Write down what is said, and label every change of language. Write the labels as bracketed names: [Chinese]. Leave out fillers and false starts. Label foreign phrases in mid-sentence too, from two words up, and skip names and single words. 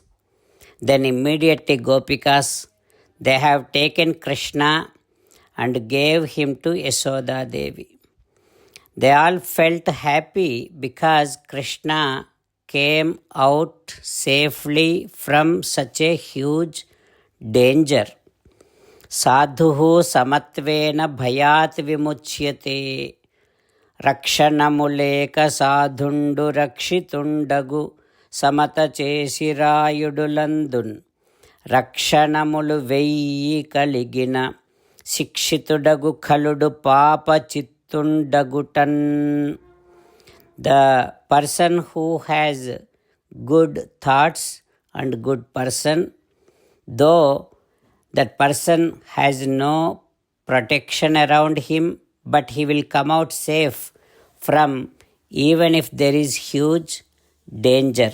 [English] Then immediately Gopikas, they have taken Krishna and gave him to Yasoda Devi. They all felt happy because Krishna came out safely from such a huge danger. [Sanskrit] साधुः समत्वेन भयात् विमुच्यते. [Telugu] రక్షణములేక సాధుండు రక్షితుండగు సమత చేసిరాయుడులందున్ రక్షణములు వెయ్యి కలిగిన శిక్షితుడగు ఖలుడు పాప చిత్తుండగుటన్. [English] the person who has good thoughts and good person, though that person has no protection around him, but he will come out safe from even if there is huge danger.